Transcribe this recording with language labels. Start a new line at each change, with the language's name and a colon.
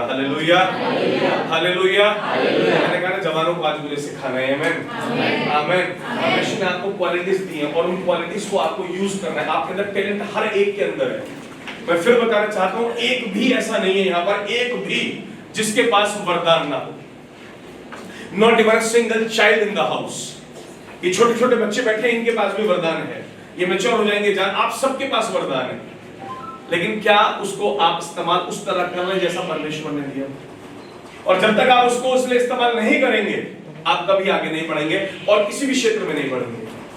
Hindi: Hallelujah, hallelujah. मैंने कहा ना जवानों को आज मुझे सिखाना है। आमीन, आमीन। परमेश्वर ने आपको क्वालिटीज दी हैं और उन क्वालिटीज को आपको यूज करना है। आपके अंदर टैलेंट हर एक के अंदर है। मैं फिर बताना चाहता हूं, एक भी ऐसा नहीं है यहाँ पर, एक भी जिसके पास वरदान ना हो।
English: Not even a single child in the house।
Hindi: ये छोटे छोटे बच्चे बैठे हैं, इनके पास भी वरदान है, ये मैच्योर हो जाएंगे, जान आप सबके पास वरदान है, लेकिन क्या उसको आप इस्तेमाल उस तरह कर रहे हैं जैसा परमेश्वर ने दिया? और जब तक आप उसको उसलिए इस्तेमाल नहीं करेंगे, आप कभी आगे नहीं बढ़ेंगे और किसी भी क्षेत्र में नहीं बढ़ेंगे।